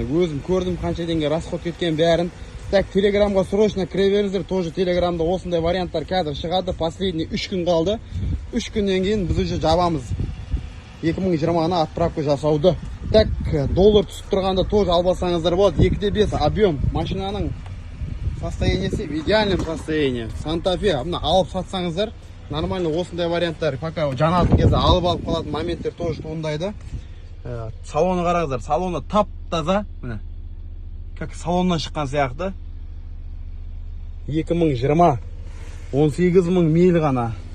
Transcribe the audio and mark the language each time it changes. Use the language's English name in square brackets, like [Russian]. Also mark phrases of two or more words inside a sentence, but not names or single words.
[Kazakh] Өзім көрдім қанша теңге расход кеткен бәрін. Так, телеграмға срочно кіре беріңіздер. Тоже телеграмда осындай варианттар қазір шығады. Последний 3 күн қалды. 3 күннен кейін біз уже жабамыз 2020-ға отправка жасауды. Так, доллар түсіп тұрғанда тоже албасаңыздар болады. [Russian] 2,5 объем [Kazakh] машинаның состояниесі [Russian] в идеальном состоянии. [Kazakh] Santa Fe мына алып сатсаңыздар нормально осындай варианттар. Пока жанатын кезде алып қалатын моменттер тоже туындайды. Салоны қараңыздар. Салоны тап-таза, міне. Как салоннан шыққан сияқты. 2020 18 мың миль ғана.